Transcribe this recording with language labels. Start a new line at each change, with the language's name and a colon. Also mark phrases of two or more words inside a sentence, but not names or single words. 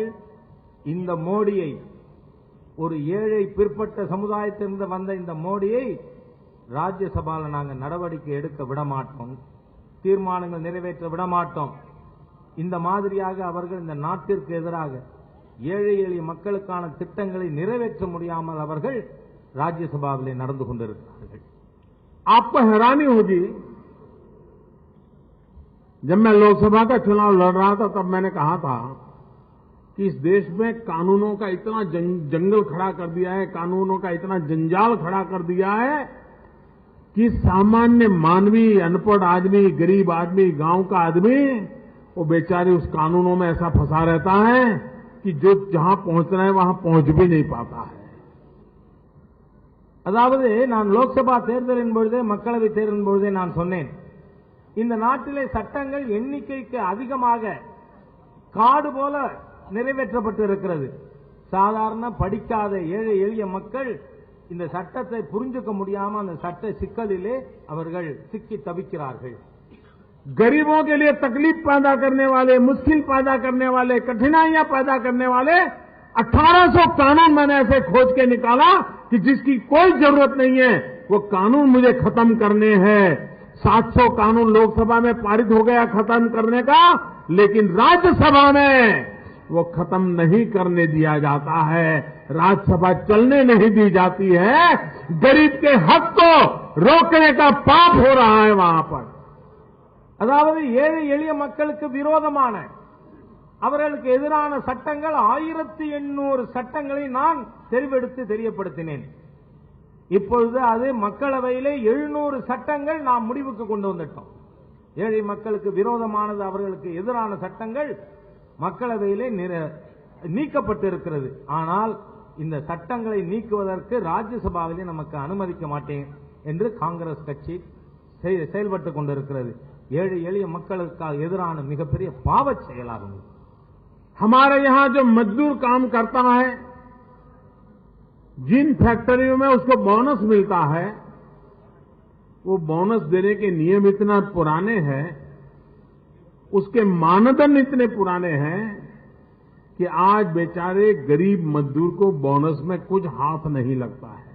Tamil: இந்த மோடியை, ஒரு ஏழை பிற்பட்ட சமுதாயத்திலிருந்து வந்த இந்த மோடியை ராஜ்யசபாவில் நாங்கள் நடவடிக்கை எடுக்க விடமாட்டோம், தீர்மானங்கள் நிறைவேற்ற விடமாட்டோம். இந்த மாதிரியாக அவர்கள் இந்த நாட்டிற்கு எதிராக ஏழை எளிய மக்களுக்கான திட்டங்களை நிறைவேற்ற முடியாமல் அவர்கள் राज्यसभाவிலே நடந்து கொண்டிருக்கிறார்கள்.
Hindi: आपको हैरानी होगी, जब मैं लोकसभा का चुनाव लड़ रहा था तब मैंने कहा था कि इस देश में कानूनों का इतना जंगल खड़ा कर दिया है, कानूनों का इतना जंजाल खड़ा कर दिया है कि सामान्य मानवी, अनपढ़ आदमी, गरीब आदमी, गांव का आदमी, वो बेचारे उस कानूनों में ऐसा फंसा रहता है कि जो जहां पहुंचना है वहां पहुंच भी नहीं पाता है.
Tamil: அதாவது நான் லோக்சபா தேர்தலின் பொழுதே, மக்களவை தேர்தலின் பொழுதே நான் சொன்னேன், இந்த நாட்டிலே சட்டங்கள் எண்ணிக்கைக்கு அதிகமாக காடு போல நிறைவேற்றப்பட்டு இருக்கிறது. சாதாரண படிக்காத ஏழை எளிய மக்கள் இந்த சட்டத்தை புரிஞ்சுக்க முடியாம அந்த சட்ட சிக்கலிலே அவர்கள் சிக்கி தவிக்கிறார்கள்.
Hindi: गरीबों के लिए तकलीफ पैदा करने वाले, मुश्किल पैदा करने वाले, कठिनाइयां पैदा करने वाले 1800 कानून मैंने ऐसे खोज के निकाला कि जिसकी कोई जरूरत नहीं है, वो कानून मुझे खत्म करने हैं। 700 कानून लोकसभा में पारित हो गया खत्म करने का, लेकिन राज्यसभा में वो खत्म नहीं करने दिया जाता है। राज्यसभा चलने नहीं दी जाती है। गरीब के हक को रोकने का पाप हो रहा है वहां पर।
Tamil: அதாவது ஏழை எளிய மக்களுக்கு விரோதமான, அவர்களுக்கு எதிரான சட்டங்கள் 1800 சட்டங்களை நான் தெரிவெடுத்து தெரியப்படுத்தினேன். இப்பொழுது அது மக்களவையிலே 700 சட்டங்கள் நாம் முடிவுக்கு கொண்டு வந்துட்டோம். ஏழை மக்களுக்கு விரோதமானது, அவர்களுக்கு எதிரான சட்டங்கள் மக்களவையிலே நீக்கப்பட்டிருக்கிறது. ஆனால் இந்த சட்டங்களை நீக்குவதற்கு ராஜ்யசபாவிலே நமக்கு அனுமதிக்க மாட்டேன் என்று காங்கிரஸ் கட்சி செயல்பட்டுக் கொண்டிருக்கிறது. ஏழை எளிய மக்களுக்கு எதிரான மிகப்பெரிய பாவச் செயலாகும்.
Hindi: हमारे यहां जो मजदूर काम करता है, जिन फैक्ट्रियों में उसको बोनस मिलता है, वो बोनस देने के नियम इतना पुराने हैं, उसके मानदंड इतने पुराने हैं कि आज बेचारे गरीब मजदूर को बोनस में कुछ हाथ नहीं लगता है।